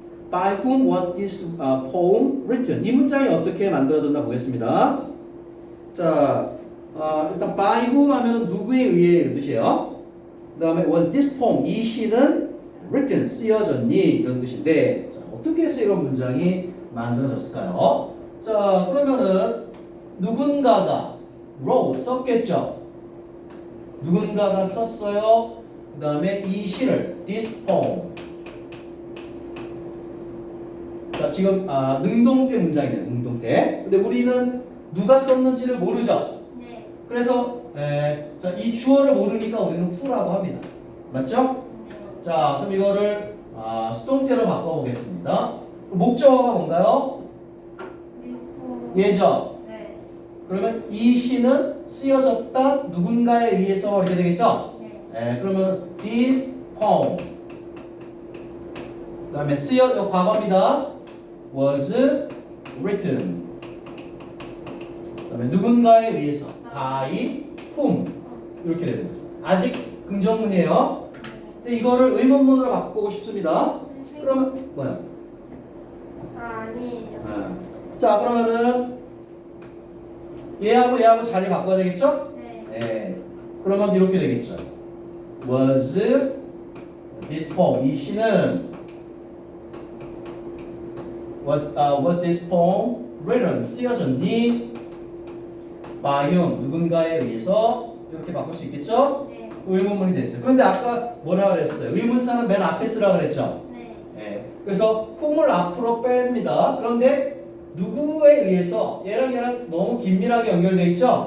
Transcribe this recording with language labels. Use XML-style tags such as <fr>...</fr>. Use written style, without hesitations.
<en>By whom was this poem written?</en> <ko>이 문장이 어떻게 만들어졌나 보겠습니다. 자, 일단</ko> <en>by whom</en> <ko>하면은 누구에 의해 이런 뜻이에요. 그 다음에</ko> <en>was this poem?</en> <ko>이 시는 written, 쓰여졌니? 이런 뜻인데, 자, 어떻게 해서 이런 문장이 만들어졌을까요? 자, 그러면은 누군가가 wrote, 썼겠죠. 누군가가 썼어요. 그 다음에 이 시를</ko> <en>this poem.</en> <ko>자, 지금 능동태 문장이네요. 능동태. 근데 우리는 누가 썼는지를 모르죠. 네. 그래서 자, 이 주어를 모르니까 우리는 who라고 합니다. 맞죠? 네. 자, 그럼 이거를 수동태로 바꿔보겠습니다. 목적어가 뭔가요? 미스포. 예죠. 네. 그러면 이 시는 쓰여졌다 누군가에 의해서 이렇게 되겠죠? 네. 그러면</ko> <en>this poem.</en> <ko>그 다음에 쓰여 과거입니다.</ko> <en>was written.</en> <ko>그 다음에 누군가에 의해서</ko> <en>by whom</en> <ko>이렇게 되는 거죠. 아직 긍정문이에요. 근데 이거를 의문문으로 바꾸고 싶습니다. 그러면 뭐야? 아니에요. 자, 그러면은 얘하고 자리 바꿔야 되겠죠? 네. 네. 그러면 이렇게 되겠죠.</ko> <en>Was this poem?</en> <ko>이 시는</ko> <en>was this poem written?</en> <ko>쓰여졌니?</ko> <en>by whom?</en> <ko>누군가에 의해서 이렇게 바꿀 수 있겠죠? 네. 의문문이 됐어요. 그런데 아까 뭐라 그랬어요? 의문사는 맨 앞에 쓰라 그랬죠? 네. 예. 그래서 whom을 앞으로 뺍니다. 그런데 누구에 의해서 얘랑 너무 긴밀하게 연결되어 있죠?</ko>